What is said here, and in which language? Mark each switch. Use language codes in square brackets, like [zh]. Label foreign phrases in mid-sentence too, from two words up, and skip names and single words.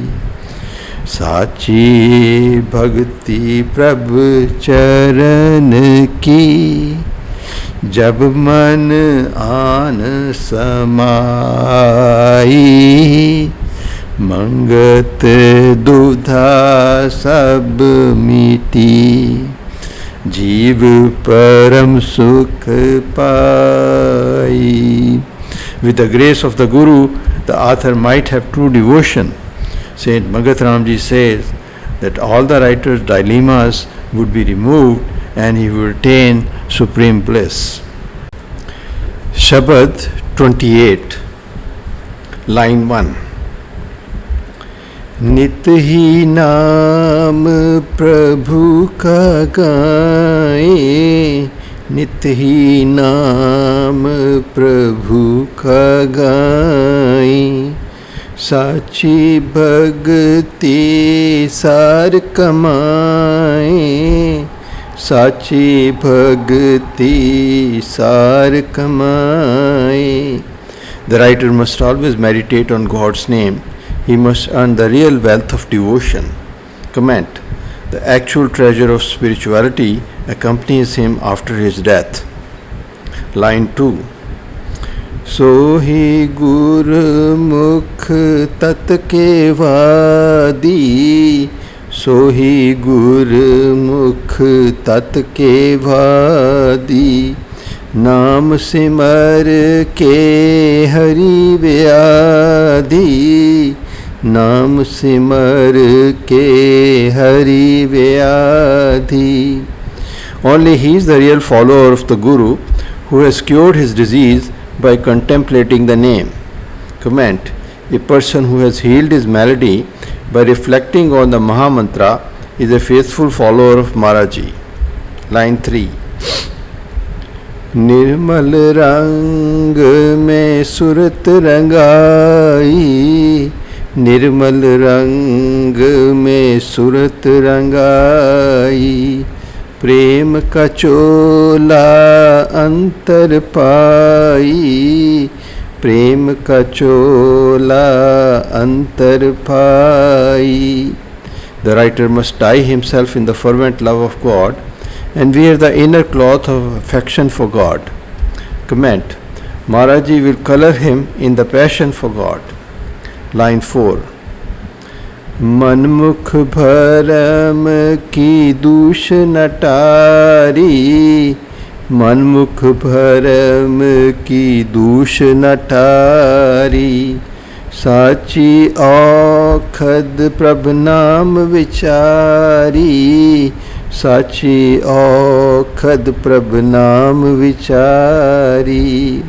[hi] साची भक्ति प्रभु चरण की, जब मन आन समाई, मंगत दुविधा सब मिटी, जीव परम सुख पाई. [en] With the grace of the Guru, the author might have true devotion. Saint Mangat Ram Ji says that all the writer's dilemmas would be removed and he would attain supreme bliss. Shabad 28, line 1. नित ही नाम प्रभु का गाए, नित ही नाम प्रभु का गाए, साची भक्ति सार कमाए, साची भक्ति सार कमाए. The writer must always meditate on God's name. He must earn the real wealth of devotion. Comment. The actual treasure of spirituality accompanies him after his death. Line 2. [hi] सो ही गुरमुख तत के वादी, सो ही गुरमुख तत के वादी, नाम सिमर के हरि व्याधि, नाम सिमर के हरि व्याधि. [en] Only he is the real follower of the Guru who has cured his disease by contemplating the name. Comment. A person who has healed his malady by reflecting on the Mahamantra is a faithful follower of Maharaji. Line 3. [hi] निर्मल रंग में सुरत रंगाई, निर्मल रंग में सुरत रंगाई, प्रेम का चोला अंतर पाई, प्रेम का चोला अंतर पाई. [en] The writer must dye himself in the fervent love of God and wear the inner cloth of affection for God. Comment. Maharaji will color him in the passion for God. Line 4. [hi] मनमुख भरम की दूष नटारी, मनमुख भरम की दूष नटारी, साची औखद प्रभ नाम विचारी, साची औखद प्रभ नाम विचारी.